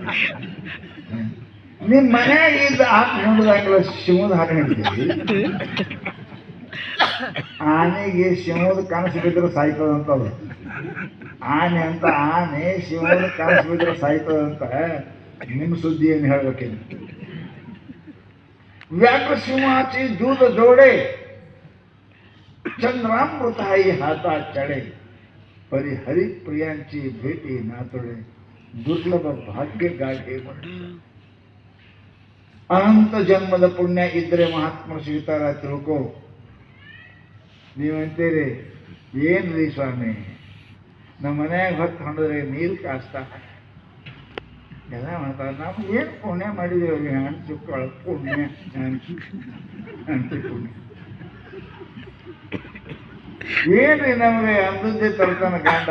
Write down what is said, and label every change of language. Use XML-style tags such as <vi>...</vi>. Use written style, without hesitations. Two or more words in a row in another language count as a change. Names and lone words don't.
<kn>ನಿಮ್ಮ ಮನ್ಯಾಗ ಇದ್ದ ಹಾಕಿ ನೋಡಿದಾಗಲ್ಲ ಶಿವದ ಹಾಕಿ ಹಿಡ್ತೀವಿ. ಆನೆಗೆ ಶಿವದ ಕನಸು ಬಿದ್ದರೆ ಸಾಯ್ತದಂತದು. ಆನೆ ಅಂತ ಆನೆ ಶಿವದ ಕನಸು ಬಿದ್ದರೆ ಸಾಯ್ತದಂತ. ನಿಮ್ಮ ಸುದ್ದಿ ಏನು ಹೇಳ್ಬೇಕೇನು?</kn> <mr>व्याघ्र सिंहाची दूध जोडे, चंद्रामृताई हातात चढे, परी हरिप्रियांची भेटी नातोडे, दुर्लभ भाग्य गाठे म्हणे.</mr> <kn>ಅನಂತ ಜನ್ಮದ ಪುಣ್ಯ ಇದ್ರೆ ಮಹಾತ್ಮರು ಸಿಗ್ತಾರ ತಿಳ್ಕೋ. ನೀವಂತೀರಿ ಏನ್ರಿ ಸ್ವಾಮಿ, ನಮ್ಮ ಮನ್ಯಾಗ ಹೊತ್ತು ಹೊಂಡಿದ್ರೆ ನೀರು ಕಾಸ್ತಾ ಎಲ್ಲ ಮಾಡ್ತಾರೆ. ನಾವು ಏನು ಪುಣ್ಯ ಮಾಡಿದ್ದೀವಿ? ಹಂಚಿಕೊಳ್ಳ ಪುಣ್ಯ ಹಂಚಿ ಪುಣ್ಯ ಏನ್ರಿ ನಮಗೆ ಅಂದದ್ದೇ ತರ್ತಾನ ಗಂಡ.</kn>